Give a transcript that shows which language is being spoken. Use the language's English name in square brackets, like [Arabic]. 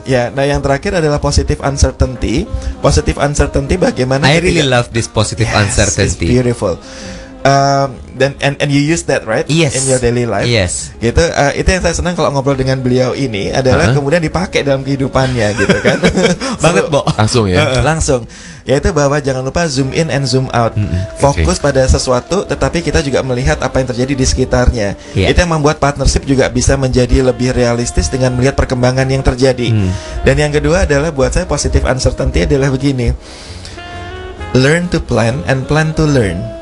[Indonesian] Ya, nah yang terakhir adalah positive uncertainty. Positive uncertainty bagaimana? [English] I really love this positive uncertainty. It's beautiful. And you use that right in your daily life. [Indonesian] Gitu. Itu yang saya senang kalau ngobrol dengan beliau ini adalah kemudian dipakai dalam kehidupannya gitu kan. Banget, Bo. Langsung ya. Langsung. Yaitu bahwa jangan lupa [English] zoom in and zoom out. [Indonesian] Fokus pada sesuatu, tetapi kita juga melihat apa yang terjadi di sekitarnya. Itu yang membuat partnership juga bisa menjadi lebih realistis dengan melihat perkembangan yang terjadi. Dan yang kedua adalah buat saya positive uncertainty adalah begini. [English] Learn to plan and plan to learn.